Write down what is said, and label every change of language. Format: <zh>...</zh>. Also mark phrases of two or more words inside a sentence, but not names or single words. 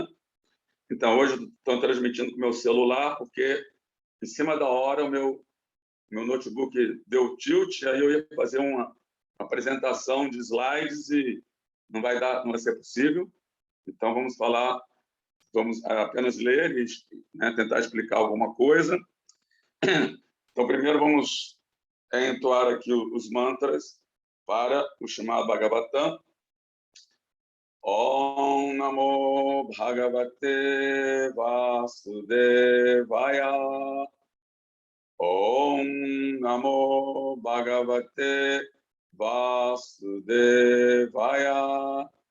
<pt>Então hoje estou transmitindo com o meu celular porque em cima da hora o meu notebook deu tilt, aí eu ia fazer uma apresentação de slides e não vai ser possível. Então vamos apenas ler e, né, tentar explicar alguma coisa. Então primeiro vamos entoar aqui os mantras para o Srimad Bhagavatam.</pt> <sa>ॐ नमो भगवते वासुदेवाय. ॐ नमो भगवते वासुदेवाय.</sa>